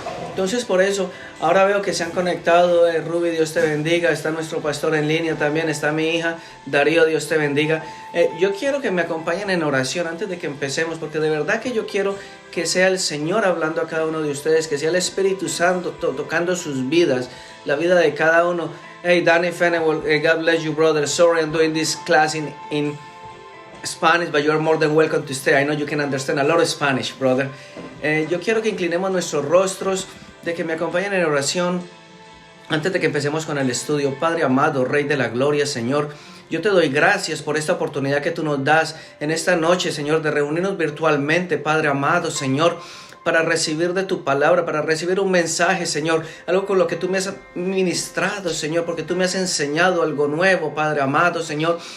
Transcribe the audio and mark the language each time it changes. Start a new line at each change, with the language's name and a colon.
Spanish: Entonces por eso ahora veo que se han conectado. Ruby, Dios te bendiga. Está nuestro pastor en línea también, está mi hija Darío, Dios te bendiga. Yo quiero que me acompañen en oración antes de que empecemos, porque de verdad que yo quiero que sea el Señor hablando a cada uno de ustedes, que sea el Espíritu Santo tocando sus vidas, la vida de cada uno.
English: Hey, Danny Fennewell, God bless you, brother. Sorry I'm doing this class in Spanish, but you're more than welcome to stay. I know you can understand a lot of Spanish, brother.
Spanish: Yo quiero que inclinemos nuestros rostros, de que me acompañen en oración antes de que empecemos con el estudio. Padre amado, Rey de la Gloria, Señor, yo te doy gracias por esta oportunidad que tú nos das en esta noche, Señor, de reunirnos virtualmente, Padre amado, Señor, para recibir de tu palabra, para recibir un mensaje, Señor, algo con lo que tú me has ministrado, Señor, porque tú me has enseñado algo nuevo, Padre amado, Señor.